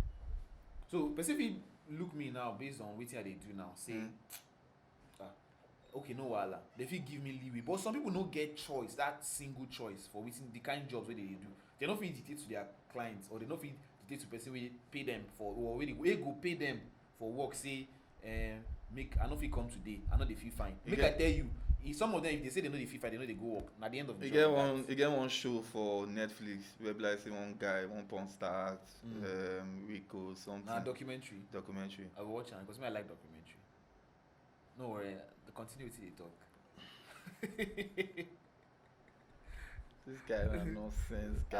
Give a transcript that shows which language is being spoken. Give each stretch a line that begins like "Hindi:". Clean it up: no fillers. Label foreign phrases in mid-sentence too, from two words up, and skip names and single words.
Nigerian Pidgin: So person fit look me now based on wetin I dey do now say okay no wahala, they fit give me leeway, but some people no get choice, that single choice for wetin the kind jobs wey they dey do. They no fit dictate to their clients or they no fit dictate to person wey pay them for or wey go pay them for work say make I no fit come today, I no dey feel fine. Make I tell you, if some of them if they say they no dey feel fine, they no dey go work. Na the end of the job. You get one show for Netflix where be like say one guy, one porn star, Rico something. Na documentary. I will watch am because me I like documentary. No worry, the continuity they talk. This guy na nonsense guy.